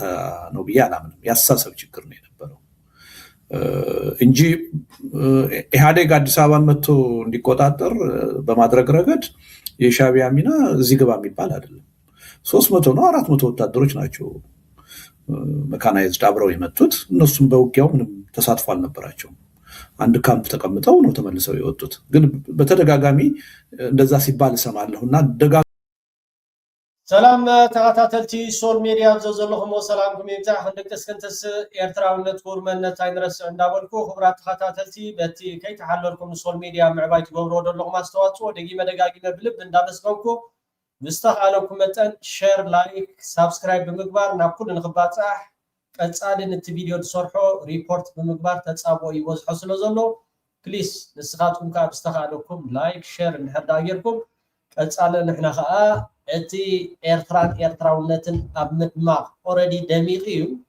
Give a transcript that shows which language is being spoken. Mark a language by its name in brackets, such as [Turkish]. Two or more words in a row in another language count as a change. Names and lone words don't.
[Amharic] ነው ብዬ አላምንም። ያስተሳሰብ ችግር ነው የነበረው እንጂ ኢህአዴግ አዲስ አበባን መጥቶ እንዲቆጣጠር በማድረግ ረገድ የሻቢያ ሚና እዚህ ግባ የሚባል አይደለም። 300 ነው 400 ወታደሮች ናቸው መካናይዝድ አብረው የመጡት። እነሱም በውጊያው ምንም ተሳትፎ አልነበራቸውም። አንድ ካምፕ ተቀምጠው ነው ተመልሰው የወጡት። ግን በተደጋጋሚ እንደዛ ሲባል እሰማለሁና [Tigrinya] ሰላም ተከታተልቲ ሶል ሚዲያ ዘለኹም ሰላምኩም ይብዛሕ ክንደቅስ ክንተስ ኤርትራውነት ኩርመነት አይንረስ እንዳበልኩ ክብራት ተከታተልቲ በቲ ከይተሓለልኩም ሶል ሚዲያ ምዕባይ ትገብሮ ዘለኹም አስተዋጽኦ ደጊመ ደጋጊመ ብልብ እንዳመስገንኩ ምስተኻለኩም መጠን [English] share like subscribe [Tigrinya] ብምግባር ናብ ኩሉ ንኽባፅሕ ቀጻልን እቲ ቪድዮ ተሰርሖ ሪፖርት ብምግባር ተጻብኦ ይበዝሖ ስለ ዘሎ ፕሊስ ንስኻትኩም ከዓ ምስተኻለኩም [English] like share [Tigrinya] እንድሕር ዳጌርኩም ቀጻልን ንሕና ከዓ እቲ ኤርትራውነትን ኣብ ምድማቕ ኦልሬዲ ደሚቕ እዩ